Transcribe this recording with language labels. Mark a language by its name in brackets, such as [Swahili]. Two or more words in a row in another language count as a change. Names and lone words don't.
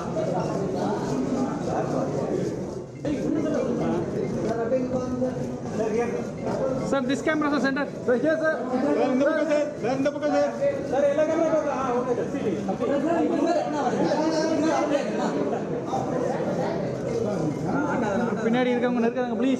[English] sir this camera sir center sir here sir [Tamil] இந்த பக்கம் சார். சார் இந்த பக்கம் சார். சார் [Kannada] ಎಲ್ಲ ಕ್ಯಾಮೆರಾ ಬನ್ನಿ. ಓಕೆ ಸರ್ ಸಿಟಿ. [Tamil] பின்னாடி இருக்கவங்க நெருக்காதங்க ப்ளீஸ்.